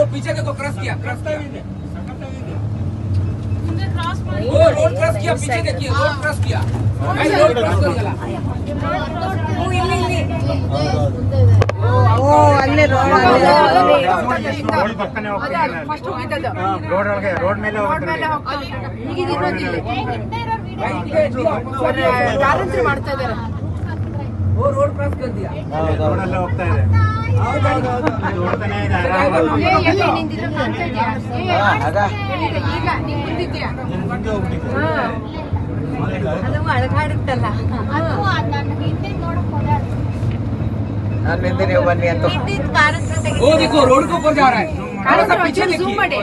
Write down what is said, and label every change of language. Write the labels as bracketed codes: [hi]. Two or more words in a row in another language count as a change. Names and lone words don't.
[hi] पीछे देखो, क्रॉस किया, क्रॉस किया। क्रॉस वो रोड क्रॉस किया, पीछे देखिए, रोड क्रॉस किया। भाई रोड क्रॉस कर गया। [kn] ಓ ಅಲ್ಲೇ ರೋಡ್ ಪಕ್ಕನೆ ಹೋಗ್ತಾರೆ. ರೋಡ್ ಒಳಗೆ ರೋಡ್ ಮೇಲೆ ಹೋಗ್ತಾರೆ. ಮಾಡ್ತಾ ಇದ್ದಾರೆ. [hi] वो रोड क्रॉस कर दिया। [kn] ರೋಡಲ್ಲೇ ಹೋಗ್ತಾ ಇದೆ. ನೋಡ್ತಾನೆ ಇದೆ. ಅದು ಅಳಗಾಡುತ್ತಲ್ಲ. ನಾನು ಹಿಂದೆ ನೀವು ಬನ್ನಿ ಅಂತ. [hi] वो देखो रोड के ऊपर जा रहा है। थोड़ा सा पीछे देखिए।